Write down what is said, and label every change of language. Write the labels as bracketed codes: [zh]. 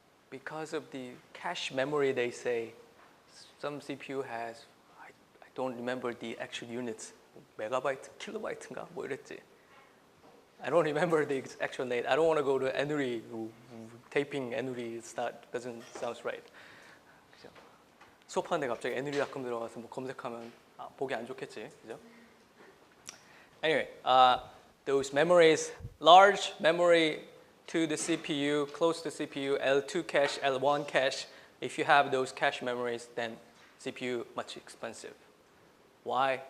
[en] Because of the cache memory, they say some CPU has, I don't remember the actual units, megabyte, kilobyte [ko] 인가? 뭐 이랬지. [en] I don't remember the actual name. I don't want to go to Enuri, taping Enuri. Doesn't sound right. [ko] 수업하는데 갑자기 enuri.com 들어가서 뭐 검색하면 보기 안 좋겠지, 그죠? [en] Anyway, those memories, large memory to the CPU, close to CPU, L2 cache, L1 cache. If you have those cache memories, then CPU much expensive. Why?